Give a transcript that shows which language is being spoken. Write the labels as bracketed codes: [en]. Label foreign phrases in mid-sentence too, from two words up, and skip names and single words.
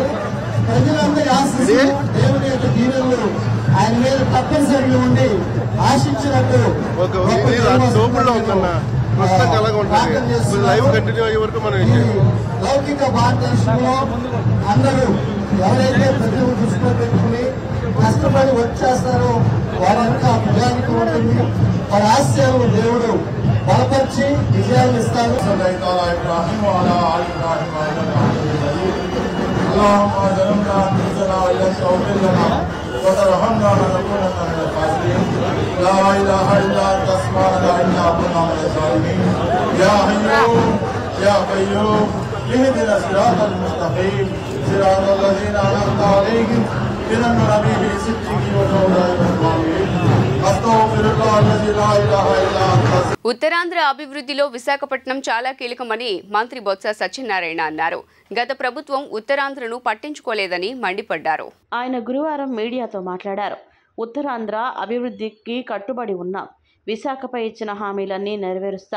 [te] ప్రజలందరి ఆశీస్సులు, దేవుని యొక్క దీవెనలు ఆయన మీద తప్పనిసరిగా ఉండి ఆశించినట్టు లౌకిక భారతదేశంలో అందరూ ఎవరైతే ప్రజలు దృష్టిలో పెట్టుకుని కష్టపడి వచ్చేస్తారో వారంతా విజయానికి ఉంటుంది. వారి ఆశయాలను దేవుడు బలపరిచి విజయాన్ని ఇస్తారు. [ar] وترحمنا ونكون من الخاسرين لا اله الا انت سبحانك انا كنا من الظالمين يا حي يا قيوم اهدنا الصراط المستقيم صراط الذين انعمت عليهم غير المغضوب عليهم استغفر الله الذي لا اله الا انت. [te] ఉత్తరాంధ్ర అభివృద్ధిలో విశాఖపట్నం చాలా కీలకమని మంత్రి బొత్స సత్యనారాయణ అన్నారు. గత ప్రభుత్వం ఉత్తరాంధ్రను పట్టించుకోలేదని మండిపడ్డారు. ఆయన గురువారం మీడియాతో మాట్లాడారు. ఉత్తరాంధ్ర అభివృద్ధికి కట్టుబడి ఉన్నాం. విశాఖపై ఇచ్చిన హామీలన్నీ నెరవేరుస్తాం.